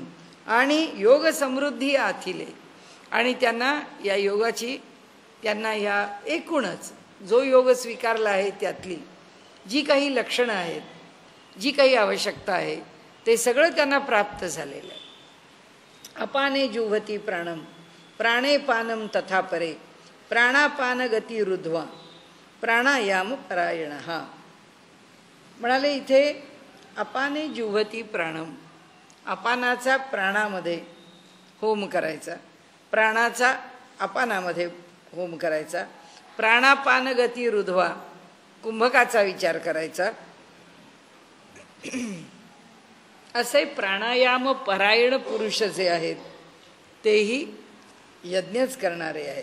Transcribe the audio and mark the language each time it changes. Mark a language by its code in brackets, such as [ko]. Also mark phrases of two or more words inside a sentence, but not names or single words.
[mr] आणि योग समृद्धी आथिले, आणि त्यांना या योगाची, त्यांना या एकूणच जो योग स्वीकारला आहे त्यातली जी काही लक्षणं आहेत, जी काही आवश्यकता आहे ते सगळं त्यांना प्राप्त झालेलं आहे. [sa] अपाने जुहती प्राणम प्राणे पानम तथा परे प्राणापान गती रुध्वा प्राणायाम परायण. [mr] म्हणाले इथे [sa] अपाने जुहती प्राणम, [mr] अपानाचा प्राणामध्ये होम करायचा, प्राणाचा अपानामध्ये होम करायचा, [sa] प्राणापान गती रुध्वा, [mr] कुंभकाचा विचार करायचा. असे प्राणायाम परायण पुरुष जे आहेत तेही यज्ञच करणारे आहेत.